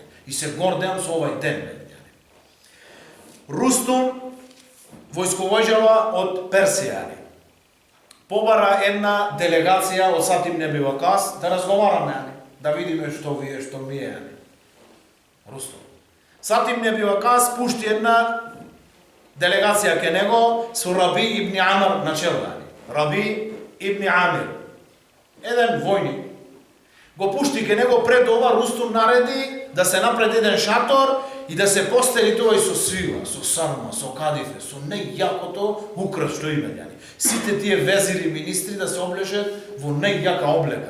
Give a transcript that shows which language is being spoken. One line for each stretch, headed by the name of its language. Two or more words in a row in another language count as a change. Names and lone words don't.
Macedonian: И се гордеам со овај ден, вели. Рустум, војсковојџава од Персија, побара една делегација од Сад ибн Еби Вакас да разговараме, да видиме што вие, што ми е. Рустум. Сад ибн Еби Вакас пушти една делегација ке него со Раби ибн Амир на чело. Раби ибн Амир, еден војник. Го пушти ке него, пред ова Рустум нареди да се напред еден шатор и да се постели тоа и со свила, со сарма, со кадифе, со најјакото украс што има. Сите тие везири, министри да се облечат во најјака облека.